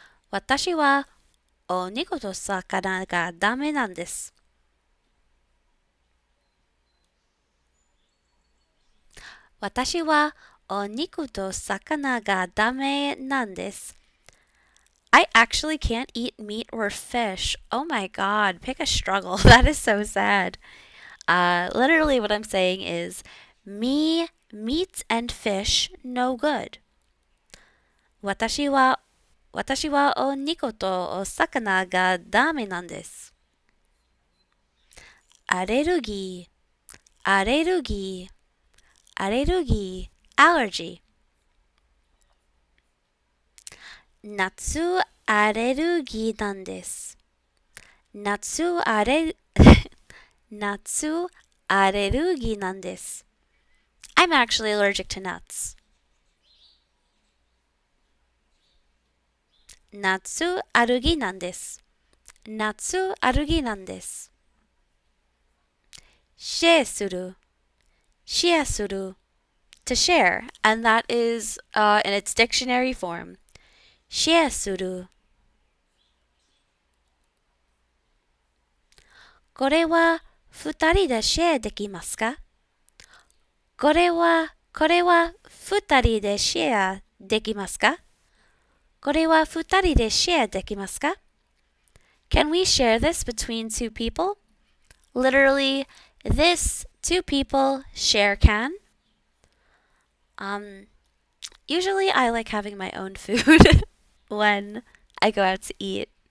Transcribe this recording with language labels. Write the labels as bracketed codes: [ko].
[ja] 私はお肉と魚がダメなんです。私はお肉と魚がダメなんです。 [en] I actually can't eat meat or fish. Oh my god, pick a struggle. That is so sad. Literally what I'm saying is, me, meat and fish, no good. [ja] 私はお肉とお魚がダメなんです。アレルギアレルギー、アレルギー、allergy。夏アレルギーなんです。夏アレ、夏アレルギーなんです。 [en] I'm actually allergic to nuts. [ja] 夏アレルギーなんです。夏アレルギーなんです。シェアする、シェアする。 [en] To share, and that is in its dictionary form. [ja] シェアする。これは二人でシェアできますか？これは二人でシェアできますか？これは二人でシェアできますか？ [en] Can we share this between two people? Literally, this two people share can. Um, Usually I like having my own food when I go out to eat.